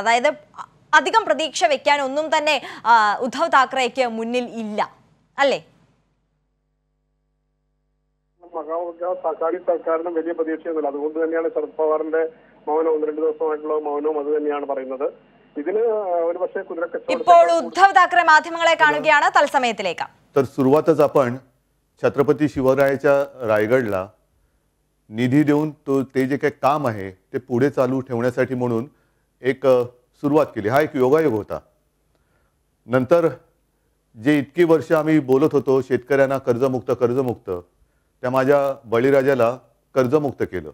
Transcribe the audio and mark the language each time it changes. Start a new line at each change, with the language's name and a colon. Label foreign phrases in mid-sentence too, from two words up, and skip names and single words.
Malayalam: അതായത് അധികം പ്രതീക്ഷ വെക്കാൻ ഒന്നും തന്നെ ഉദ്ധവ് താക്കറെയ്ക്ക് മുന്നിൽ ഇല്ല അല്ലേ? മഹാവികാസ് സർക്കാരിനും വലിയ പ്രതീക്ഷയൊന്നുമില്ല. അതുകൊണ്ട് തന്നെയാണ് ശരത് പവാറിന്റെ മൗനം, 1-2 ദിവസമായിട്ടുള്ള മൗനവും അത് തന്നെയാണ് പറയുന്നത്. ഇതിന് ഒരു പക്ഷേ കുതിരക്കച്ചവടം. ഇപ്പോൾ ഉദ്ധവ് താക്കറെ മാധ്യമങ്ങളെ കാണുകയാണ്. തത്സമയത്തിലേക്ക്.
Marathi: तर सुरुवातच आपण छत्रपती शिवरायाच्या रायगडला निधी देऊन ते जे काही काम आहे ते पुढे चालू ठेवण्यासाठी म्हणून एक सुरुवात केली. हा एक योगायोग होता. नंतर जे इतकी वर्ष आम्ही बोलत होतो शेतकऱ्यांना कर्जमुक्त, त्या माझ्या बळीराजाला कर्जमुक्त केलं.